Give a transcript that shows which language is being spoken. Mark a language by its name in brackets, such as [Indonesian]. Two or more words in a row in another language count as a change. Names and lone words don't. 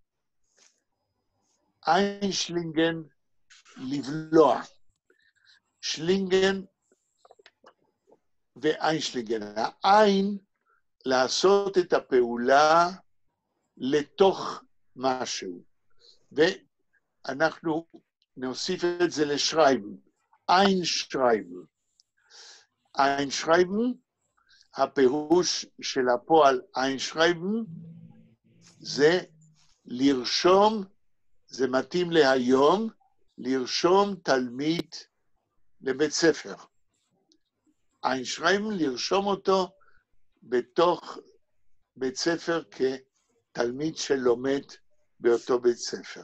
[Yiddish] אין שלינגן לבלוע. שלינגן ואין שלינגן. [Hebrew] העין לעשות את הפעולה לתוך משהו. ואנחנו נוסיף את זה לשרייבן. [Yiddish] אין שרייבן. אין שרייבן, [Hebrew] הפירוש של הפועל [Yiddish] אין שרייבן, [Hebrew] זה לרשום, זה מתאים להיום, לרשום תלמיד לבית ספר. [Yiddish] אין שרייבן, [Hebrew] לרשום אותו בתוך בית ספר כתלמיד שלומד באותו בית ספר.